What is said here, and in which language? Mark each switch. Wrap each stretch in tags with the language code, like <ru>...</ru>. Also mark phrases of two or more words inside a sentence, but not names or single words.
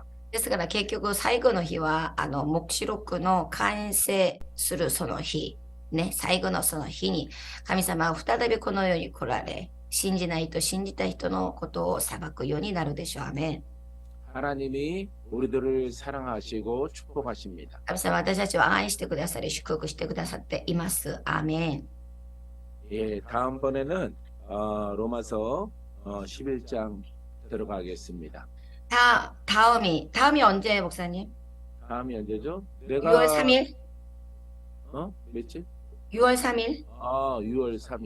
<ja>ですから結局最後の日は黙示録の完成するその日、ね、最後のその日に神様は再びこの世に来られ、信じないと信じた人のことを裁くようになるでしょう。アメン。</ja> <ko>하나님이 우리들을 사랑하시고 축복하십니다.</ko> <ja>神様は私たちを愛してくださり祝福してくださっています。アーメン。</ja> <ko>예, 다음번에는 로마서 11장 들어가겠습니다. 다음이 언제 목사님? 다음이 언제죠? 6월 3일? 며칠? 6월 3일? 6월 3일.</ko>